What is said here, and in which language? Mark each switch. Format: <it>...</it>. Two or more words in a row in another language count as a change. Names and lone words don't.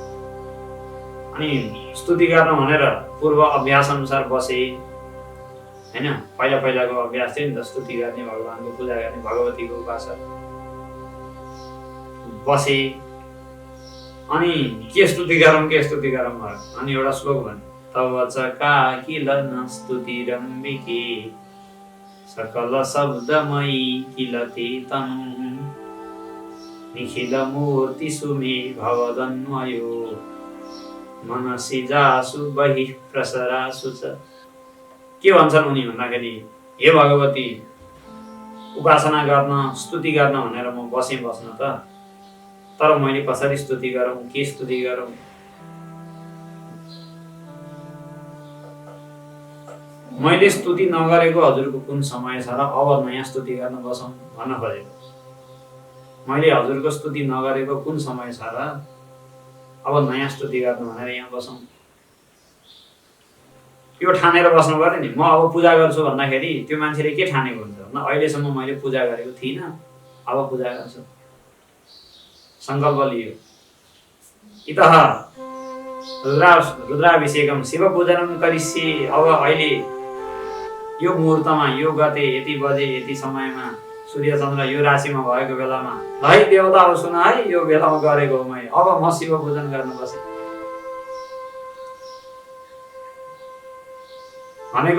<ne>अनि स्तुति गर्न भनेर पूर्व अभ्यास अनुसार बसे, हैन। पहिला पहिलाको अभ्यास थियो नि त, स्तुति गर्ने, भगवानको पूजा गर्ने, भगवतीको उपासक बसे। अनि के स्तुति गरौँ भयो। अनि एउटा श्लोक भने</ne> <sa>तव च किल न स्तुतिरम्बिके सकल शब्दमयी किल ते तनु निखिल मूर्ति सुमे भवदन्वयो मनसि जासु बहिः प्रसरासु च।</sa> <ne>के भन्छन् उनी भन्दाखेरि, हे भगवती, उपासना गर्न, स्तुति गर्न भनेर म बस्न त, तर मैले कसरी स्तुति गरौँ, के स्तुति गरौँ? मैले स्तुति नगरेको हजुरको कुन समय छ र अब नयाँ स्तुति गर्न बसौँ भन्न खोजेको। मैले हजुरको स्तुति नगरेको कुन समय छ र अब नयाँ स्तुति गर्न भनेर यहाँ बसौँ? यो ठानेर बस्नु पर्यो नि। म अब पूजा गर्छु भन्दाखेरि त्यो मान्छेले के ठानेको हुन्छ न, अहिलेसम्म मैले पूजा गरेको थिइनँ, अब पूजा गर्छु, सङ्कल्प लियो।</ne> <sa>इतः रुद्राभिषेकम शिव पूजनम करिष्ये।</sa> <ne>अब अहिले यो मुहुर्तमा, यो गते, यति बजे, यति समयमा, सूर्य चन्द्र यो राशिमा भएको बेलामा, ल है देवता अब सुन है, यो बेलामा गरेको हो मैले, अब म शिव पूजन गर्न बसेँ भनेको।</ne>